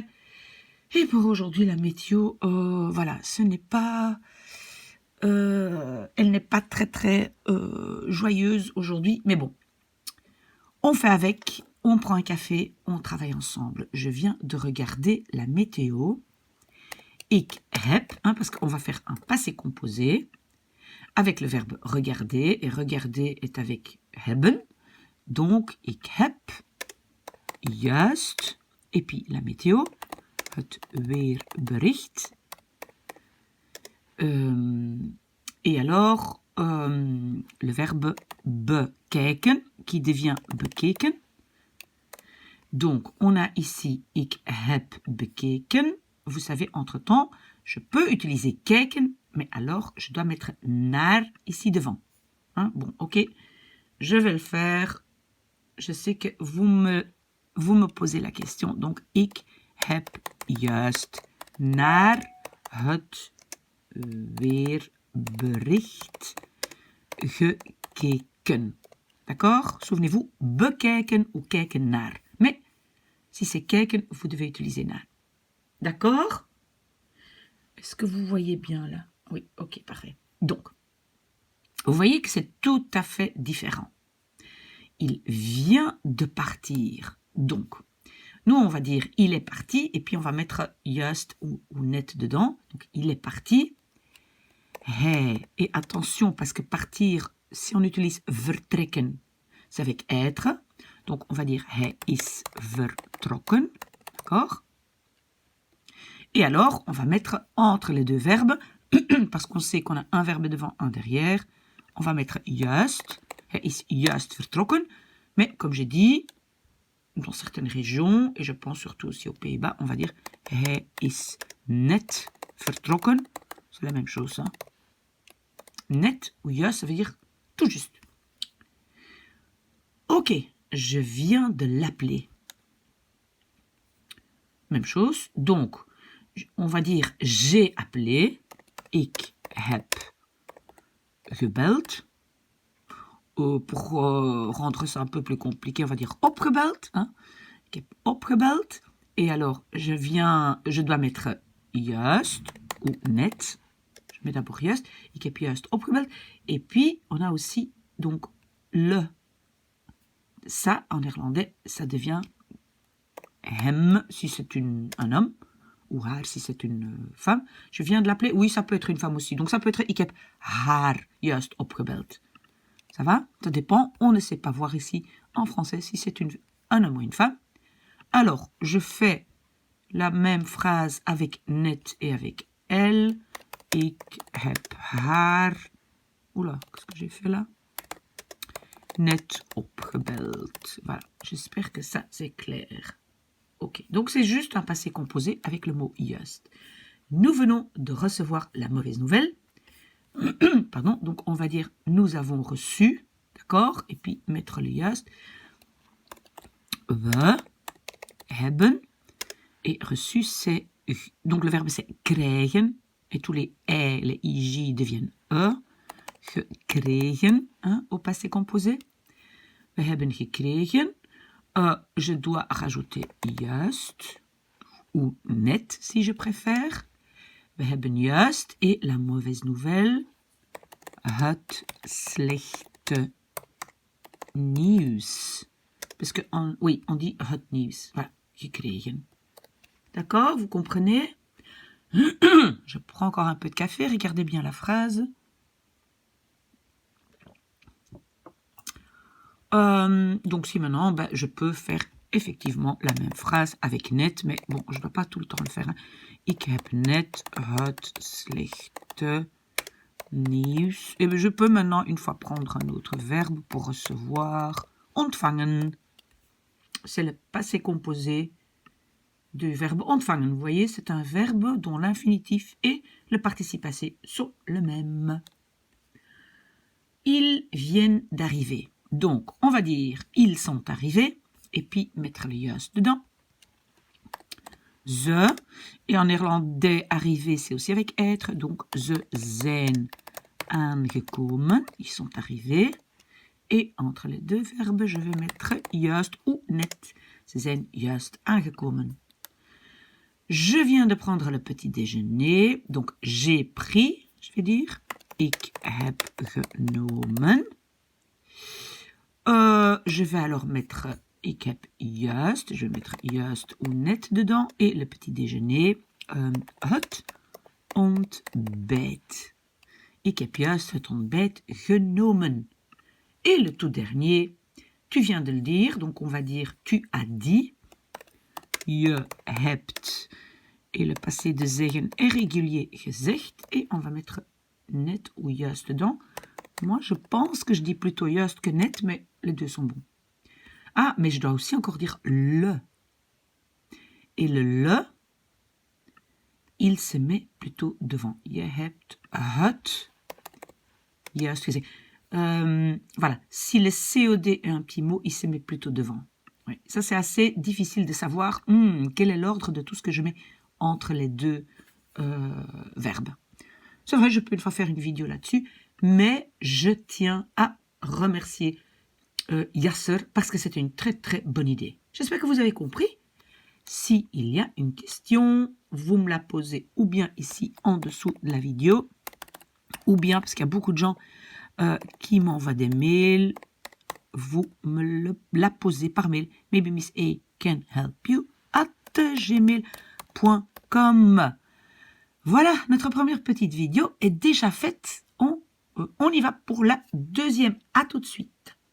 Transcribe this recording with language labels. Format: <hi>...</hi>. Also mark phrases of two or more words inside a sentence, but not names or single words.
<fr>Et pour aujourd'hui, la météo, voilà, ce n'est pas... elle n'est pas très joyeuse aujourd'hui, mais bon. On fait avec, on prend un café, on travaille ensemble. Je viens de regarder la météo.</fr> <nl>Ik heb,</nl> <fr>parce qu'on va faire un passé composé avec le verbe regarder, et regarder est avec hebben.</fr> <nl>Donc, ik heb juist,</nl> <fr>et puis la météo,</fr> <nl>het weerbericht.</nl> <fr>Et alors, le verbe bekijken, qui devient bekeken. Donc, on a ici,</fr> <nl>ik heb bekeken.</nl> <fr>Vous savez, entre-temps, je peux utiliser kijken, mais alors, je dois mettre naar ici devant. Hein? Bon, ok, je vais le faire. Je sais que vous me posez la question. Donc,</fr> <nl>ik heb juist naar het weerbericht gekeken.</nl> <fr>D'accord? Souvenez-vous,</fr> <nl>bekijken ou kijken naar.</nl> <fr>Mais si c'est kijken, vous devez utiliser naar. D'accord? Est-ce que vous voyez bien là? Oui, ok, parfait. Donc, vous voyez que c'est tout à fait différent. Il vient de partir. Donc, nous, on va dire il est parti et puis on va mettre juist ou net dedans. Donc, il est parti. Hij. Et attention, parce que partir, si on utilise vertrekken, c'est avec être. Donc, on va dire</fr> <nl>hij is vertrokken.</nl> <fr>D'accord? Et alors, on va mettre entre les deux verbes, parce qu'on sait qu'on a un verbe devant, un derrière. On va mettre juist.</fr> <nl>Hij is juist vertrokken.</nl> <fr>Mais, comme j'ai dit, dans certaines régions, et je pense surtout aussi aux Pays-Bas, on va dire</fr> <nl>hij is net vertrokken.</nl> <fr>C'est la même chose. Hein? Net ou juist, ça veut dire tout juste. Ok, je viens de l'appeler. Même chose. Donc, on va dire j'ai appelé.</fr> <nl>Ik heb gebeld.</nl> <fr>Pour rendre ça un peu plus compliqué, on va dire opgebeld.</fr> <nl>Hein? Ik heb opgebeld.</nl> <fr>Et alors, je dois mettre juist ou net. Je mets d'abord</fr> <nl>juist. Ik heb juist opgebeld.</nl> <fr>Et puis, on a aussi donc le. Ça, en néerlandais, ça devient hem si c'est un homme. Ou haar si c'est une femme. Je viens de l'appeler. Oui, ça peut être une femme aussi. Donc, ça peut être</fr> <nl>ik heb haar juist opgebeld.</nl> <fr>Ça va? Ça dépend. On ne sait pas voir ici en français si c'est un homme ou une femme. Alors, je fais la même phrase avec net et avec elle.</fr> <nl>Ik heb haar.</nl> <fr>Oula, qu'est-ce que j'ai fait là?</fr> <nl>Net opgebeld.</nl> <fr>Voilà, j'espère que ça c'est clair. Ok, donc c'est juste un passé composé avec le mot juist. Nous venons de recevoir la mauvaise nouvelle. Pardon, donc on va dire nous avons reçu, d'accord? Et puis mettre le juist.</fr> <nl>We hebben.</nl> <fr>Et reçu c'est donc le verbe c'est krijgen. Et tous les e, les ij deviennent e. Gekregen, hein, au passé composé. We hebben gekregen. Je dois rajouter juist ou net si je préfère.</fr> <nl>We hebben juist</nl> <fr>et la mauvaise nouvelle.</fr> <nl>Het slechte nieuws.</nl> <fr>Parce que, oui, on dit</fr> <nl>het nieuws.</nl> <fr>Voilà, gekregen. D'accord, vous comprenez? Je prends encore un peu de café, regardez bien la phrase. Donc si maintenant, je peux faire effectivement la même phrase avec net, mais bon, je ne dois pas tout le temps le faire. Hein.</fr> <nl>Ik heb net het slechte nieuws.</nl> <fr>Et je peux maintenant une fois prendre un autre verbe pour recevoir. Ontvangen. C'est le passé composé du verbe ontvangen. Vous voyez, c'est un verbe dont l'infinitif et le participe passé sont le même. Ils viennent d'arriver. Donc, on va dire ils sont arrivés et puis mettre le juist dedans. Ze. Et en néerlandais, arriver, c'est aussi avec être. Donc,</fr> <nl>ze zijn aangekomen.</nl> <fr>Ils sont arrivés. Et entre les deux verbes, je vais mettre juist ou net.</fr> <nl>Ze zijn juist aangekomen.</nl> <fr>Je viens de prendre le petit déjeuner. Donc, j'ai pris, je vais dire.</fr> <nl>Ik heb genomen.</nl> <fr>Je vais alors mettre</fr> <nl>ik heb juist.</nl> <fr>Je vais mettre juist ou net dedans. Et le petit déjeuner. Het ontbijt. Ik heb juist het ontbijt genomen. Et le tout dernier, tu viens de le dire. Donc on va dire tu as dit.</fr> <nl>Je hebt.</nl> <fr>Et le passé de zeggen est régulier gezegd. Et on va mettre net ou juist dedans. Moi, je pense que je dis plutôt juist que net, mais les deux sont bons. Ah, mais je dois aussi encore dire le. Et le, il se met plutôt devant.</fr> <nl>Je hebt het juist gezegd.</nl> <fr>Voilà, si le COD est un petit mot, il se met plutôt devant. Oui. Ça, c'est assez difficile de savoir quel est l'ordre de tout ce que je mets entre les deux verbes. C'est vrai, je peux une fois faire une vidéo là-dessus, mais je tiens à remercier Yasser parce que c'était une très très bonne idée. J'espère que vous avez compris. S'il y a une question, vous me la posez ou bien ici en dessous de la vidéo, ou bien, parce qu'il y a beaucoup de gens qui m'envoient des mails, vous me la posez par mail.</fr> <en>Maybe Miss A can help you at gmail.com.</en> <fr>Voilà, notre première petite vidéo est déjà faite. On y va pour la deuxième. À tout de suite.</fr>